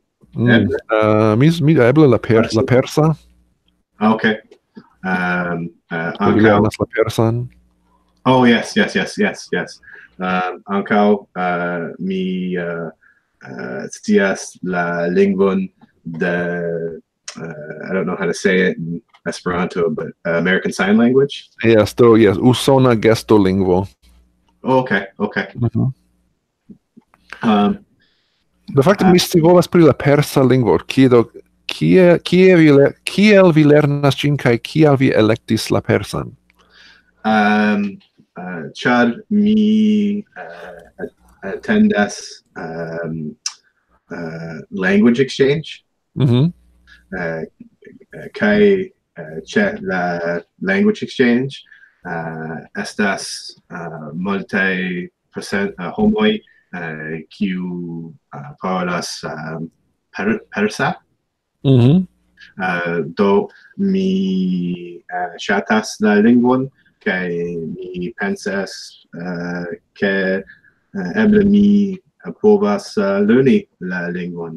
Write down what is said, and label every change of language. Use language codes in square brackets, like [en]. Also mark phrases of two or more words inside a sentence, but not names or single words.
[eo] Eble la persa. [en] Okay. [eo] Vi lernas la persan. [en] Oh, yes. [eo] Ankaŭ mi scias la lingvon de [en] I don't know how to say it in Esperanto, but American Sign Language. Yes, [eo] usona gestolingvo. [en] Okay. [la] De facto, [eo] mi scivolas pri la persa lingvo. Kiel vi lernas ĝin kaj kial vi elektis la persan? Ĉar mi atendas [en] language exchange. [eo] Kaj ĉe la [en] language exchange [eo] estas multaj homoj kiu parolas persa. Do mi ŝatas la lingvon kaj mi pensas ke eble mi povas lerni la lingvon.